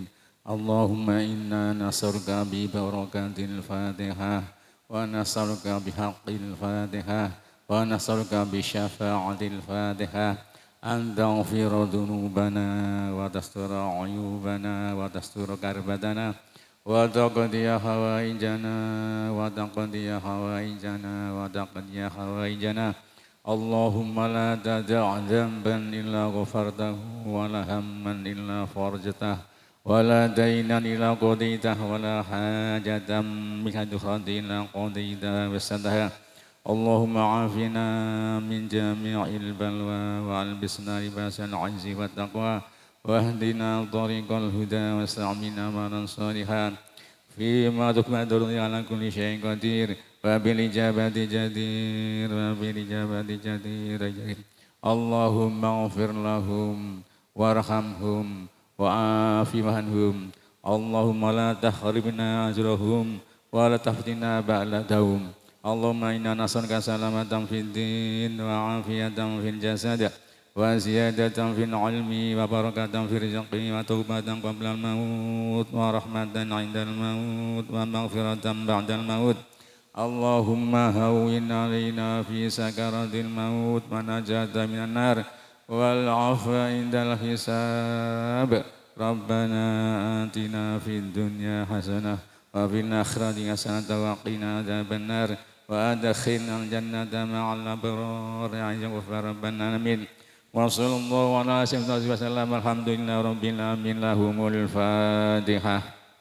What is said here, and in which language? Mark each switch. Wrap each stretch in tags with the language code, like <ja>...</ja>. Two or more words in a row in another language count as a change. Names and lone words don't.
<ar>اللهم إنا نسألك ببركة الفاتحة ونسألك بحق الفاتحة ونسألك بشفاعة الفاتحة أن تغفر ذنوبنا وتستر عيوبنا وتستر كربتنا وتقضي حوائجنا وتقضي حوائجنا وتقضي حوائجنا. اللهم لا تدع ذنبا إلا غفرته ولا هما إلا فرجته ولا دينا إلا قضيته ولا حاجة من هذه إلا قضيتها وسددها. اللهم عافنا من جميع البلوى وألبسنا لباس العز والتقوى واهدنا طريق الهدى وسعمنا عملا صالحا فيما تقدر على كل شيء قدير وبالإجابة جدير وبالإجابة جدير. اللهم اغفر لهم وارحمهم وعاف عنهم. اللهم لا تحرمنا أجرهم ولا تفتنا بعدهم. اللهم إنا نسألك سلامة في الدين وعافية في الجسد وزيادة في العلم وبركة في الرزق وتوبة قبل الموت ورحمة عند الموت ومغفرة بعد الموت. اللهم هون علينا في سكرات الموت ونجاة من النار والعفو عند الحساب. ربنا آتنا في الدنيا حسنة وفي الآخرة حسنة وقنا عذاب النار وأدخلنا الجنة مع الأبرار يا رب العالمين. وصلى الله على سيدنا وسلم الحمد لله رب العالمين لهم الفاتحة.</ar>